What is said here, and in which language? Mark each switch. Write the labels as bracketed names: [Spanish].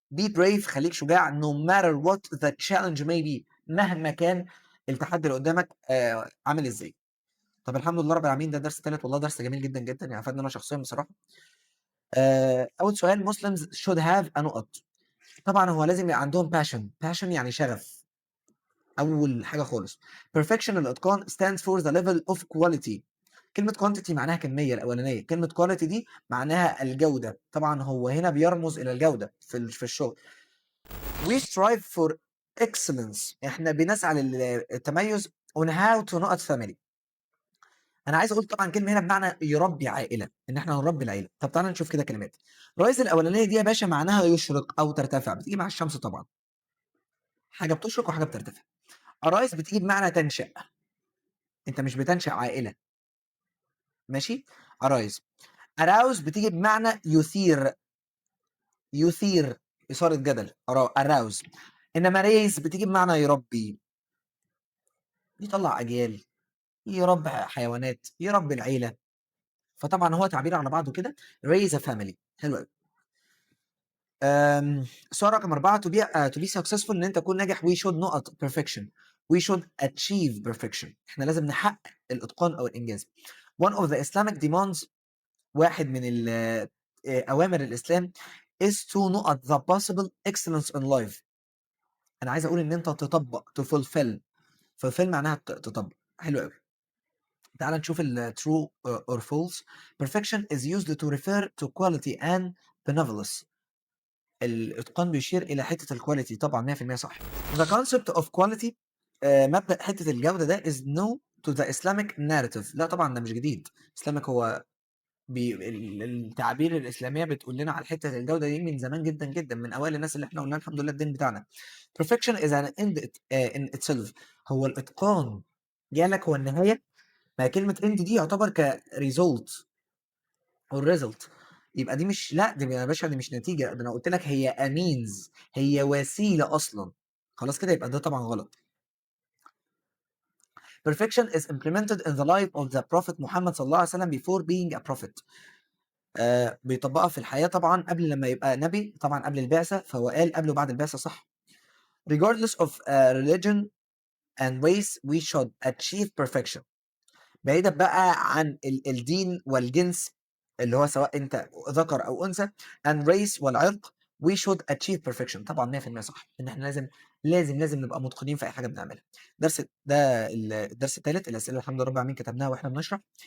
[English] be brave، [Arabic] خليك شجاع [English] no matter what the challenge may be، [Arabic] مهما كان التحدي اللي قدامك عامل ازاي. طب الحمد لله رب العالمين، ده درس ثالث، والله درس جميل جدا جدا، يعني فادني انا شخصيا بصراحه. اول سؤال [English] Muslims should have a نقط. [Arabic] طبعا هو لازم يبقى عندهم passion يعني شغف، اول حاجه خالص. [English] perfection [Arabic] الاتقان [English] stands for the level of quality. [Arabic] كلمه quantity معناها كميه الاولانيه، كلمه quality دي معناها الجوده، طبعا هو هنا بيرمز الى الجوده في الشغل. [English] we strive for excellence، [Arabic] احنا بنسعى للتميز [English] on how to نقط family. [Arabic] انا عايز اقول طبعا كلمه هنا بمعنى يربي عائله، ان احنا نربي العيله. طب تعالى نشوف كده كلمات. رايز الاولانيه دي يا باشا معناها يشرق او ترتفع، بتيجي مع الشمس طبعا، حاجه بتشرق وحاجه بترتفع. ارايز بتيجي بمعنى تنشأ، انت مش بتنشأ عائله، ماشي. ارايز. اراوز بتيجي بمعنى يثير، يثير اثاره جدل، اراوز. انما ريز بتيجي بمعنى يربي، يطلع اجيال، يربي حيوانات، يربي العيله. فطبعا هو تعبير على بعضه كده [English] raise a family. [Arabic] حلو قوي. سؤال رقم 4 [English] to be successful، [Arabic] ان انت تكون ناجح we should نقط perfection، [English] we should achieve perfection، [Arabic] احنا لازم نحقق الاتقان او الانجاز. [English] one of the Islamic demands، [Arabic] واحد من اوامر الاسلام [English] is to نقط the possible excellence in life. [Arabic] انا عايز اقول ان انت تطبق to fulfill معناها تطبق. حلو قوي. تعال نشوف ال true or false. [English] perfection is used to refer to quality and benevolence. [Arabic] الاتقان بيشير الى حته الكواليتي، طبعا 100% صح. [English] The concept of quality، [Arabic] مبدا حته الجوده ده [English] is new to the Islamic narrative. [Arabic] لا طبعا ده مش جديد. Islamic هو التعابير الاسلاميه بتقول لنا على حته الجوده دي من زمان جدا جدا، من اوائل الناس اللي احنا قلنا الحمد لله الدين بتاعنا. [English] perfection is an end in itself، [Arabic] هو الاتقان جالك هو النهايه. ما كلمه end دي يعتبر كريزولت او الريزلت، يبقى دي مش، لا دي يا باشا دي مش نتيجه، ده انا قلت لك هي امينز، هي وسيله اصلا. خلاص كده يبقى ده طبعا غلط. [English] perfection is implemented in the life of the prophet محمد صلى الله عليه وسلم before being a prophet. [Arabic] بيطبقها في الحياه طبعا قبل لما يبقى نبي، طبعا قبل البعثه، فهو قال قبل وبعد البعثه صح. [English] regardless of religion، and race we should achieve perfection. [Arabic] بعيدا بقى عن الدين والجنس اللي هو سواء انت ذكر او انثى [English] and race [Arabic] والعرق [English] we should achieve perfection. [Arabic] طبعا 100% صح ان احنا لازم نبقى متقنين في اي حاجه بنعملها. الدرس الثالث، الاسئله الحمد لله رب العالمين كتبناها واحنا بنشرح.